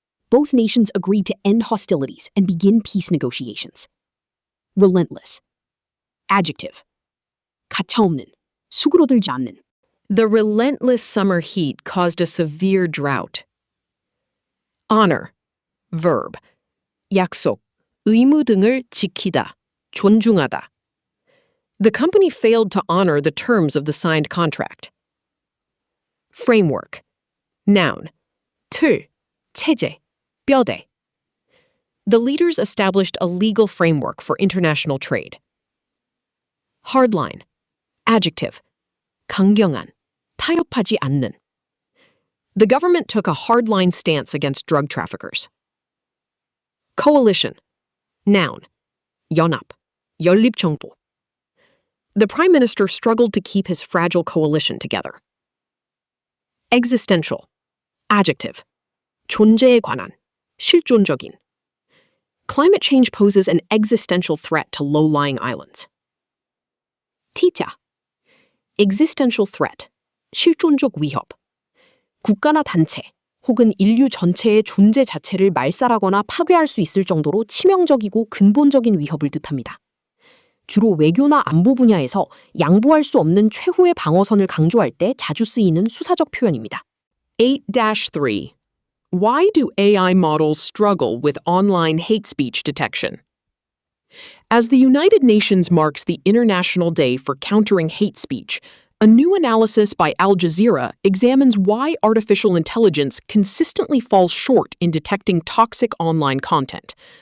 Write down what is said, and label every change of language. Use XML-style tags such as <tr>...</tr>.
<en>Both nations agreed to end hostilities and begin peace negotiations. Relentless. Adjective.</en> <ko>가차없는. 수그러들지 않는.</ko> <en>The relentless summer heat caused a severe drought. Honor. Verb.</en> <ko>약속, 의무 등을 지키다, 존중하다.</ko> <en>The company failed to honor the terms of the signed contract. Framework. Noun.</en> <ko>틀, 체제, 뼈대.</ko> <en>The leaders established a legal framework for international trade. Hardline. Adjective.</en> <ko>강경한, 타협하지 않는.</ko> <en>The government took a hardline stance against drug traffickers. Coalition. Noun.</en> <ko>연합, 연립정부.</ko> <en>The prime minister struggled to keep his fragile coalition together. Existential. Adjective.</en> <ko>존재에 관한, 실존적인.</ko> <en>Climate change poses an existential threat to low-lying islands. T자.</en> <ko>Existential threat, 실존적 위협. 국가나 단체 혹은 인류 전체의 존재 자체를 말살하거나 파괴할 수 있을 정도로 치명적이고 근본적인 위협을 뜻합니다. 주로 외교나 안보 분야에서 양보할 수 없는 최후의 방어선을 강조할 때 자주 쓰이는 수사적 표현입니다. 8-3.</ko> <en>Why do AI models struggle with online hate speech detection? As the United Nations marks the International Day for Countering Hate Speech, A new analysis by Al Jazeera examines why artificial intelligence consistently falls short in detecting toxic online content.</en>